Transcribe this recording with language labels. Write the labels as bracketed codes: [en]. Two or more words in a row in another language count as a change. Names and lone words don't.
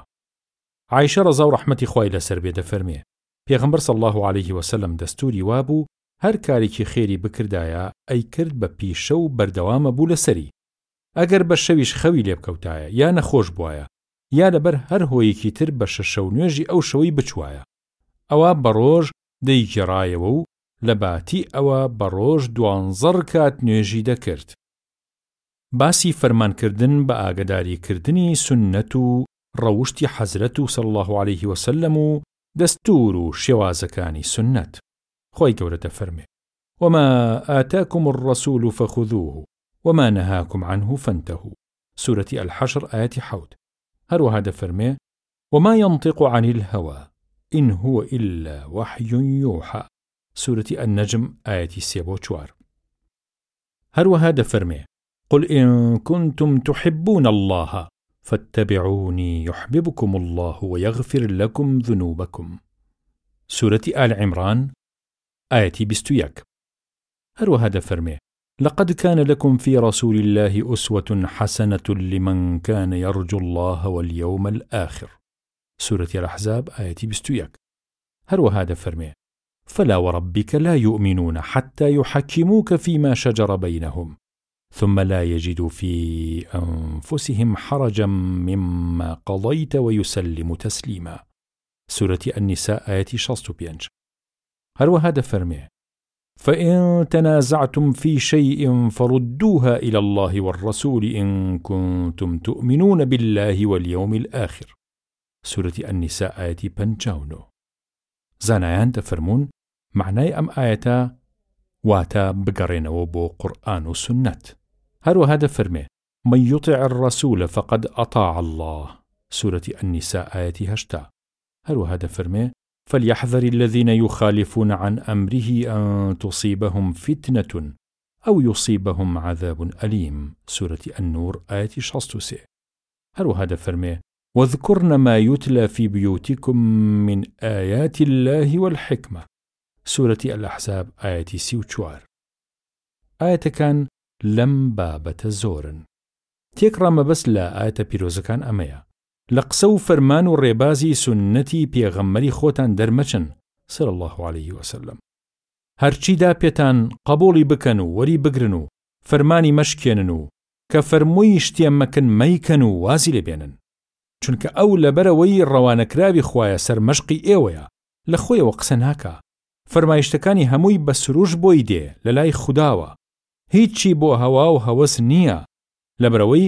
[ckb] عایشە ڕەزا و ڕەحمەتی خۆی لەسەر بێ دەفەرمێ: پێغەمبەر [ar] صلی الله عەلەیه وسەلەم [ckb] دەستوری وابوو هەر کارێکی خێری بکردایە ئەی کرد بە پیشە و بەردەوامە بوو لەسەری، ئەگەر بە شەویش خەوی لێبکەوتایە یا نەخۆش بووایە یا لەبەر هەر هۆیەکی تر بە شەو نوێژی ئەو شەوەی بچوایە، ئەوە بە ڕۆژ دەیگێڕایەوە و لە باتی ئەوە بە ڕۆژ 12 کات نوێژی دەکرد. باسی فەرمانکردن بە ئاگداریکردنی سنەت و ڕەوشتی حەزرەت و [ar] صلی الله عەلەیه وسەلەم [ckb] و دەستور و شێوازەکانی سنەت. خۆی گەورە دەفەرمێ: [ar] وما آتاكم الرسول فخذوه وما نهاكم عنه فانتهوا. سورة الحشر آية 7. [ckb] هەروەها دەفەرمێ: [ar] وما ينطق عن الهوى إن هو إلا وحي يوحى. سورة النجم آية 3-4. [ckb] هەروەها دەفەرمێ: [ar] قل إن كنتم تحبون الله فاتبعوني يحببكم الله ويغفر لكم ذنوبكم. سورة آل عمران آية 21. [ckb] هەروەها دەفەرمێ: [ar] لقد كان لكم في رسول الله أسوة حسنة لمن كان يرجو الله واليوم الآخر. سورة الأحزاب آية 21. [ckb] هەروەها دەفەرمێ: [ar] فلا وربك لا يؤمنون حتى يحكموك فيما شجر بينهم ثم لا يجدوا في أنفسهم حرجا مما قضيت ويسلموا تسليما. سورة النساء آية 65. [ckb] هەروەها دەفەرمێ: [ar] فإن تنازعتم في شيء فردوها إلى الله والرسول إن كنتم تؤمنون بالله واليوم الآخر. سورة النساء آية 59. [ckb] زانایان دەفەرمون معنای ئەم ئاەتە واتە بگەڕێنەوە بۆ قورئان و سنەت. هەروەها دەفەرمێ: [ar] من يطع الرسول فقد أطاع الله. سورة النساء آية 8. [ckb] هەروەها دەفەرمێ: [ar] فليحذر الذين يخالفون عن أمره أن تصيبهم فتنة أو يصيبهم عذاب أليم. سورة النور آية 63. [ckb] هەروەها دەفەرمێ: [ar] واذكرن ما يتلى في بيوتكم من آيات الله والحكمة. سورة الأحزاب آية 34. [ckb] ئاەتەکان لەم بابەتە زۆرن. تێکڕا مەبەست لە ئاەتە پیرۆزەکان ئەمەیە: لە قسە و فەرمان و ڕێبازی سنەتی پێغەمبەری خۆتان دەرمەچن [ar] صلی الله عەلەیه وسەلەم. [ckb] هەرچیدا پێتان قبوڵی بکەن و وەری بگرن و فەرمانی مەشکێنن و کە فەرمووی شتێ مەکن مەیکەن و وازی لێبێنن، چونکە ئەو لەبەرەوەی ڕەوانەکراوی خوایە سەرمەشقی ئێوەیە، لە خۆیەوە قسە ناکە، فەرمایشتەکانی هەمووی بە سروش بۆی دێ لە لای خوداوە، هیچی بۆ هەوا و هەوەس نییە، لەبەرەوەی